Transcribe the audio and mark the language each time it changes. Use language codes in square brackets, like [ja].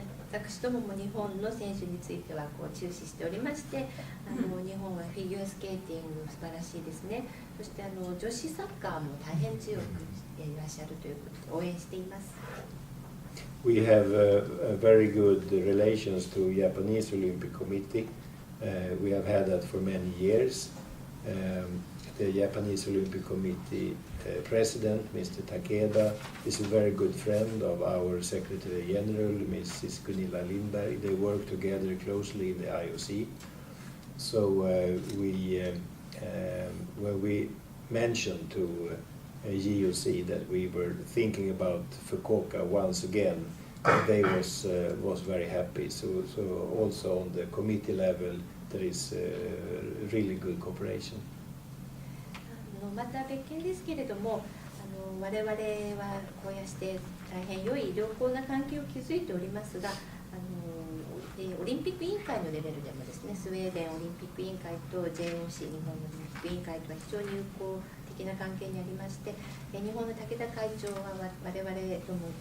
[ja] 私どもも日本の選手については注視しておりまして、日本はフィギュアスケーティング素晴らしいですね。そして女子サッカーも大変強くいらっしゃるということで応援しています。 [en] We have a very good relations to Japanese Olympic Committee. We have had that for many years. The Japanese Olympic Committee President, Mr. Takeda, is a very good friend of our Secretary General, Mrs. Gunilla Lindberg. They work together closely in the IOC. So when we mentioned to GOC that we were thinking about Fukuoka once again, they was very happy. So also on the committee level, there is really good cooperation. [ja] また別件ですけれども、我々はこうやって大変良い良好な関係を築いておりますが、オリンピック委員会のレベルでもですね、スウェーデンオリンピック委員会と JOC 日本オリンピック委員会とは非常に友好的な関係にありまして、日本の武田会長は我々とも